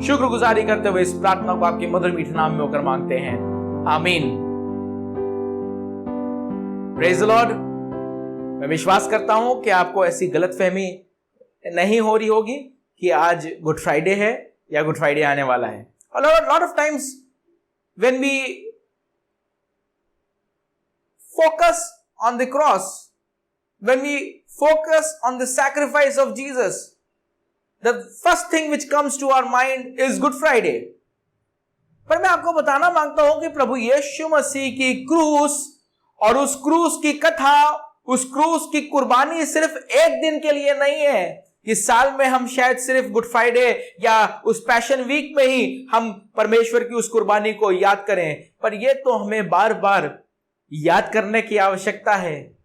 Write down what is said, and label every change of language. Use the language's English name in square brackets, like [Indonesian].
[Hindi] शुक्रगुजारी करते हुए इस प्रार्थना को आपके मधुर मीठे नाम में होकर मांगते हैं, आमीन। Praise the Lord. मैं विश्वास करता हूं कि आपको ऐसी गलतफहमी नहीं हो रही होगी कि आज गुड फ्राइडे है या गुड फ्राइडे आने वाला है। [English] A lot of times when we focus on the cross, when we focus on the sacrifice of Jesus, the first thing which comes to our mind is Good Friday. [Hindi] पर मैं आपको बताना मांगता हूं कि प्रभु यीशु मसीह की क्रूस और उस क्रूस की कथा, उस क्रूस की कुर्बानी सिर्फ एक दिन के लिए नहीं है कि साल में हम शायद सिर्फ गुड फ्राइडे या उस पैशन वीक में ही हम परमेश्वर की उस कुर्बानी को याद करें, पर यह तो हमें बार बार याद करने की आवश्यकता है,